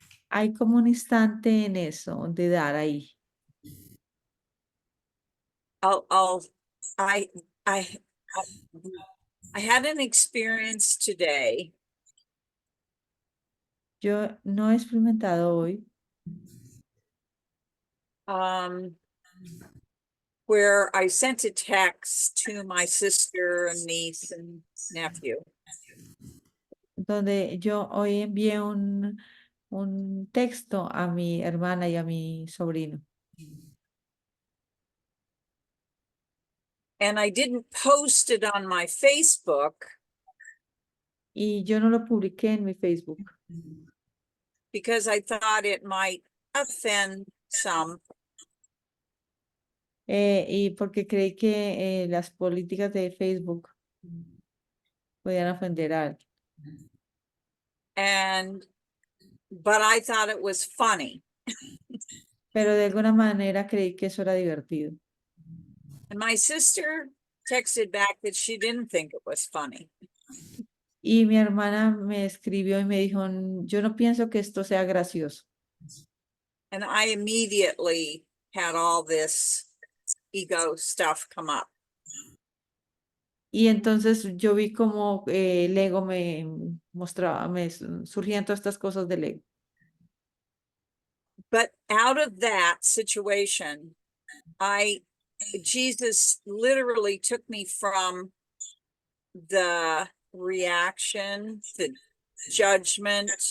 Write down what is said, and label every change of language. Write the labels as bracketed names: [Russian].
[Spanish] hay como un instante en eso de dar ahí. [English] I had an experience today [Spanish] Yo no he experimentado hoy [English] where I sent a text to my sister and niece and nephew. [Spanish] donde yo hoy envié un texto a mi hermana y a mi sobrino. [English] And I didn't post it on my Facebook [Spanish] Y yo no lo publiqué en mi Facebook [English] because I thought it might offend some. [Spanish] y porque creí que las políticas de Facebook podían ofender a alguien. [English] But I thought it was funny. [Spanish] Pero de alguna manera creí que eso era divertido. [English] And my sister texted back that she didn't think it was funny. [Spanish] Y mi hermana me escribió y me dijo, yo no pienso que esto sea gracioso. [English] And I immediately had all this ego stuff come up. [Spanish] Y entonces yo vi como el ego me mostraba, me surgían todas estas cosas del ego. [English] But out of that situation, Jesus literally took me from the reaction, the judgment,